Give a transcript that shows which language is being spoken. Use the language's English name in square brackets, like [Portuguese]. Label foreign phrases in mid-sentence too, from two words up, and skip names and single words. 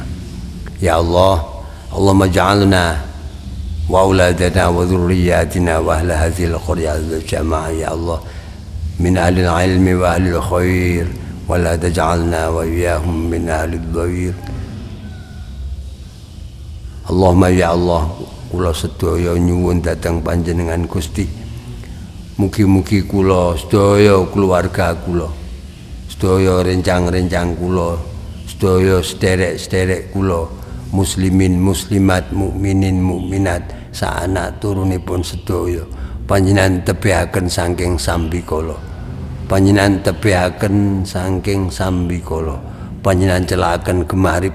[Arabic] يا الله، اللهم اجعلنا وأولادنا وذرياتنا وأهل هذه القرية والجماعة يا الله من أهل العلم وأهل الخير ولا تجعلنا وإياهم من أهل الضوير. اللهم يا الله, [Javanese] kula sedaya nyuwun dhateng panjenengan Gusti, mugi-mugi kula sedaya keluarga kula, sedaya rencang-rencang kula, sedaya sederek-sederek kula, muslimin muslimat, mukminin mukminat, saanak turunipun sedaya panjenengan tebihaken saking sambikala, panjenengan tebihaken saking sambikala, panjenengan celakaken gemari